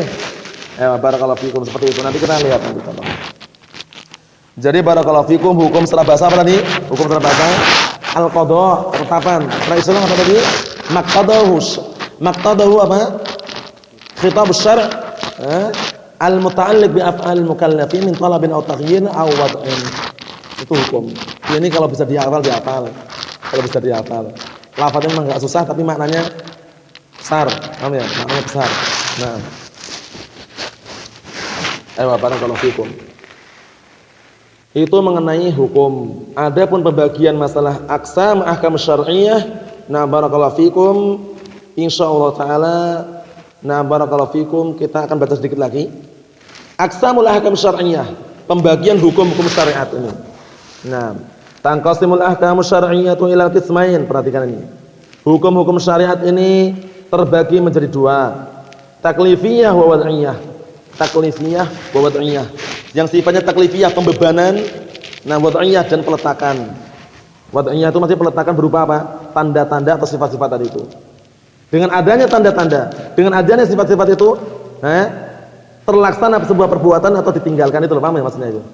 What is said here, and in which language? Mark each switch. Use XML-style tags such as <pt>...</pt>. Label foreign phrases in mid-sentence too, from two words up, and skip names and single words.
<id>Ayo,</id> <ar>بارك الله فيكم</ar> <id>seperti itu. Nanti kita lihat nanti contoh. Jadi</id> <ar>بارك الله فيكم</ar> <id>hukum secara bahasa apa tadi? Hukum secara bahasa al-qadha, ketetapan. Secara Islam apa tadi? Maqtadahu apa?</id> <ar>خطاب الشرع المتعلق بأفعال المكلفين من طلب أو تخيير أو وضع.</ar> <id>Itu hukum. Ini kalau bisa dihafal dihafal. Kalau bisa dihafal. Lafaznya memang enggak susah tapi maknanya besar. Paham ya? Maknanya besar. Nah. Ayo</id> <ar>بارك الله فيكم.</ar> <id>Itu mengenai hukum. Adapun pembagian masalah</id> <ar>أقسام الأحكام الشرعية,</ar> <id>nah</id> <ar>بارك الله فيكم إن شاء الله تعالى.</ar> <id>Nah</id> <ar>بارك الله فيكم</ar> <id>kita akan baca sedikit lagi.</id> <ar>أقسام الأحكام الشرعية,</ar> <id>pembagian hukum-hukum syariat ini. Nah,</id> <ar>تنقسم الأحكام الشرعية إلى قسمين.</ar> <id>Perhatikan ini. Hukum-hukum syariat ini terbagi menjadi dua.</id> <ar>تكليفية ووضعية. تكليفية ووضعية.</ar> <id>Yang sifatnya taklifiyah pembebanan, nah wad'iyah dan peletakan. Wad'iyah itu masih peletakan berupa apa? Tanda-tanda atau sifat-sifat tadi itu. Dengan adanya tanda-tanda, dengan adanya sifat-sifat itu, terlaksana sebuah perbuatan atau ditinggalkan itu, paham ya maksudnya itu?</id>